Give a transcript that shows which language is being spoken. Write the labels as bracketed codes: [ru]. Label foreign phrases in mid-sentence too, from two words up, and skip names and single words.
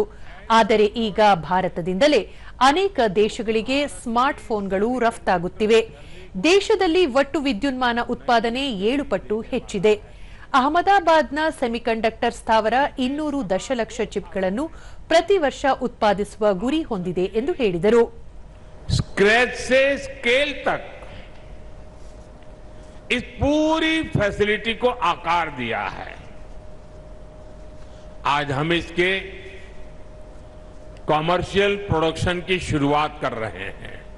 [kn] ಆದರೆ ಈಗ ಭಾರತದಿಂದಲೇ ಅನೇಕ ದೇಶಗಳಿಗೆ ಸ್ಮಾರ್ಟ್ ಫೋನ್ಗಳು ರಫ್ತಾಗುತ್ತಿವೆ. ದೇಶದಲ್ಲಿ ಒಟ್ಟು ವಿದ್ಯುನ್ಮಾನ ಉತ್ಪಾದನೆ 7 ಪಟ್ಟು ಹೆಚ್ಚಿದೆ. ಅಹಮದಾಬಾದ್ನ ಸೆಮಿಕಂಡಕ್ಟರ್ ಸ್ಥಾವರ 200 ದಶಲಕ್ಷ ಚಿಪ್ಗಳನ್ನು ಪ್ರತಿ ವರ್ಷ ಉತ್ಪಾದಿಸುವ ಗುರಿ ಹೊಂದಿದೆ ಎಂದು ಹೇಳಿದರು. [hi] स्क्रैच से स्केल तक इस पूरी फैसिलिटी को आकार दिया है. आज हम इसके [en] commercial production [hi] की शुरुआत कर रहे हैं.